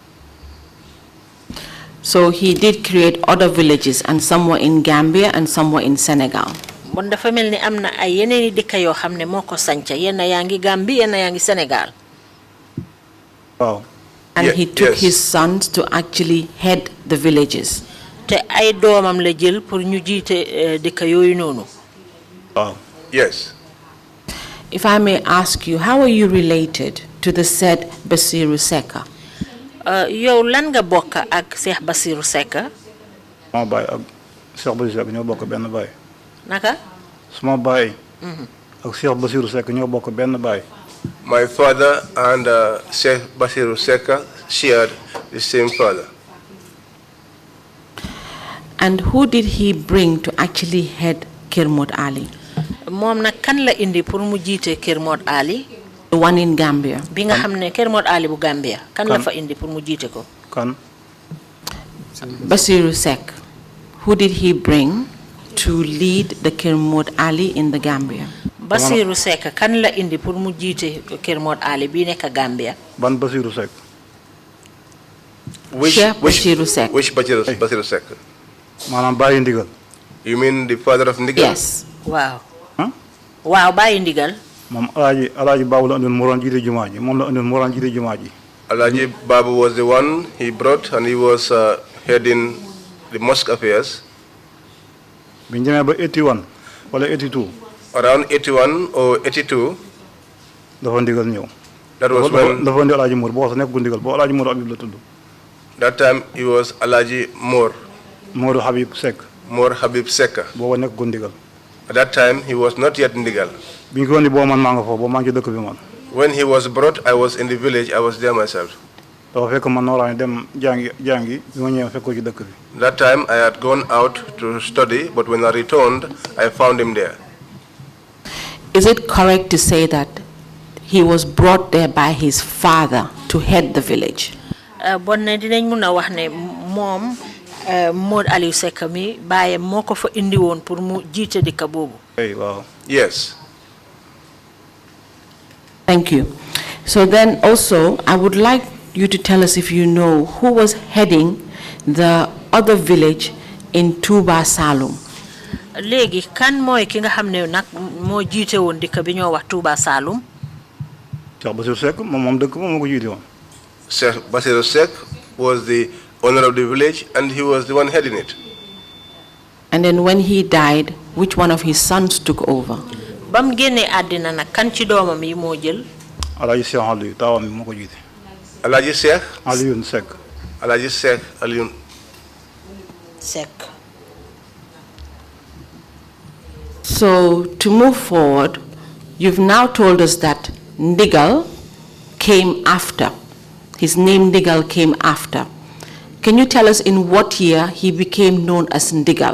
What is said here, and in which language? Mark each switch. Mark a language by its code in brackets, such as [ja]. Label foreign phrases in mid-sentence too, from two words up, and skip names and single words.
[en] So he did create other villages, and some were in Gambia and some were in Senegal. [wo] Bon dafa melni amna ay yeneeni dëkk yoo xam ne moo ko sanca yenn yaa ngi Gambie yenn yaa ngi Sénégal. [en] Wow. And he took his sons to actually head the villages. [wo] Te ay doomam la jël pour ñu jiite dëkk yooyu noonu. [en] Wow. Yes. If I may ask you, how are you related to the said Basiru Secka? [wo] Yow lan nga bokk ak Cheikh Basiru Secka? Ma baay ak Cheikh Basiru Secka ñoo bokk benn baay. Naka? Suma baay ak Cheikh Basiru Secka ñoo bokk benn baay. [en] My father and Sheikh Basiru Secka shared the same father. And who did he bring to actually head Kermot Ali? [wo] Moom nag kan la indi pour mu jiite Kermot Ali? [en] The one in Gambia. [wo] Bi nga xam ne Kermot Ali bu Gambia. Kan la fa indi pour mu jiite ko? Kan? Basiru Secka. [en] Who did he bring to lead the Kermot Ali in the Gambia? [wo] Basiru Secka kan la indi pour mu jiite Kermot Ali bi nekk Gambia? Ban Basiru Secka? [en] Which Basiru Secka? Which Basiru Secka? [wo] Maanaam Baye Ndigal. [en] You mean the father of Ndigal? Yes. Wow. Wow, Baye Ndigal. [wo] Moom Alaaji Babu la andoon moo doon jiite jumaa ji moom la andoon moo doon jiite jumaa ji. [en] Alaaji Babu was the one he brought and he was heading the mosque affairs. [wo] Bi ñu demee ba 81 wala 82. [en] Around 81 or 82. [wo] Dafa Ndigal ñëw. [en] That was when. [wo] Dafa indi Alaaji Moor boo xam ne nekkul Ndigal boo Alaaji Moor Habib la tudd. [en] That time he was Alaaji Moor. Moor Habib Secka. Moor Habib Secka. [wo] Booba nekkul Ndigal. [en] At that time he was not yet Ndigal. [wo] Bi ñu ko indi boo man maa nga foofu boo maa ngi ci dëkk bi man. [en] When he was brought, I was in the village. I was there myself. [wo] Dafa fekk man nooraan dem jàngi bi ma ñëwee fekk ko ci dëkk bi. [en] That time I had gone out to study, but when I returned, I found him there. Is it correct to say that he was brought there by his father to head the village? [wo] Bon ne dinañ mëna wax ne moom Mod Alieu Secka mi baye moko fa indi won pour mu jité dëkk bobu. [en] Wow. Yes. Thank you. So then also, I would like you to tell us if you know who was heading the other village in Touba Saloum. [wo] Legi kan moy ki nga xamne nak mo jité won dëkk bi ñoo wax Touba Saloum? Cheikh Basiru Secka moom dëkk moom ko jité won. [en] Sheikh Basiru Secka was the owner of the village and he was the one heading it. And then when he died, which one of his sons took over? [wo] Bam génné àddina nak kan ci doomam yi moo jël? Alaaji Cheikh Alieu taawam moo ko jiite. Alaaji Cheikh Alieu Secka. Alaaji Cheikh Alieu Secka. [en] So to move forward, you've now told us that Ndigal came after. His name Ndigal came after. Can you tell us in what year he became known as Ndigal?